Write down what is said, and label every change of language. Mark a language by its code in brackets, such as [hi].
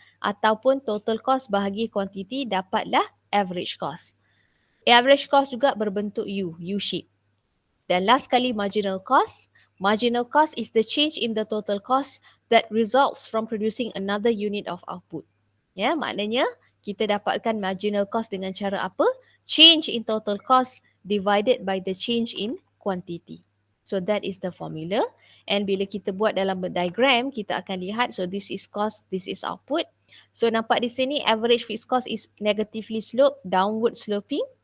[ms] Ataupun total cost bahagi quantity, dapatlah average cost. Average cost juga berbentuk U, U-shape. Dan last kali marginal cost. [en] Marginal cost is the change in the total cost that results from producing another unit of output. [ms] Ya, maknanya kita dapatkan marginal cost dengan cara apa? [en] Change in total cost divided by the change in quantity. So that is the formula. And [ms] bila kita buat dalam diagram, kita akan lihat, [en] so this is cost, this is output. So [ms] nampak di sini [en] average fixed cost is negatively sloped, downward sloping.